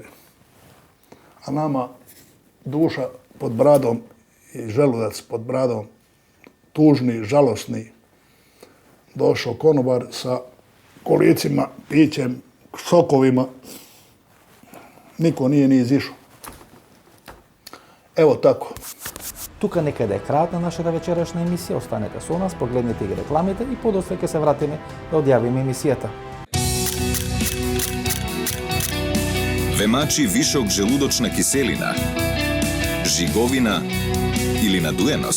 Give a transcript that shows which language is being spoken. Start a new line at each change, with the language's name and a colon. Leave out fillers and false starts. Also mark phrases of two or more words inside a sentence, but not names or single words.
Serbian: A nama duša pod bradom i želudac pod bradom, tužni, žalosni. Došao konobar sa kolicima, pićem, sokovima. Niko nije ni izišao. Evo tako.
Macedonian: Тука некаде е крајот на нашата вечерашна емисија. Останете со нас, погледнете ги рекламите и подоцна ќе се вратиме да одјавиме емисијата. Ве вишок желудочна киселина, жиговина или надуеност?